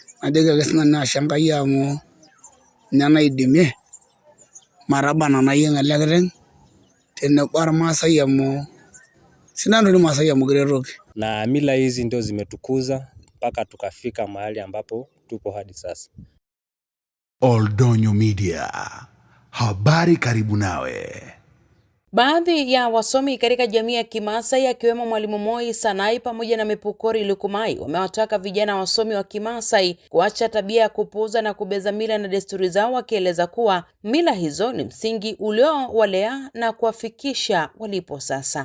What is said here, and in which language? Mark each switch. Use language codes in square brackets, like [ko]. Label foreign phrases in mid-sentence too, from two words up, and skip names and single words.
[mas] najoki ake sinanu ashe Enkai amu ninye naidimie matabana nayieng ele kiteng tenebo ormaasai amu sidan doi irmaasai amu kiretoki. [sw] Na mila hizi ndio zimetukuza mpaka tukafika mahali ambapo tupo hadi sasa. Oldonyo Media, habari karibu nawe. Baadhi ya wasomi katika jamii ya Kimaasai akiwemo Mwalimu Moi Sanai pamoja na Mepukori Lukumai wamewataka vijana wasomi wa Kimaasai kuacha tabia ya kupuuza na kubeza mila na desturi zao, wakieleza kuwa mila hizo ni msingi uliowalea na kuwafikisha walipo sasa.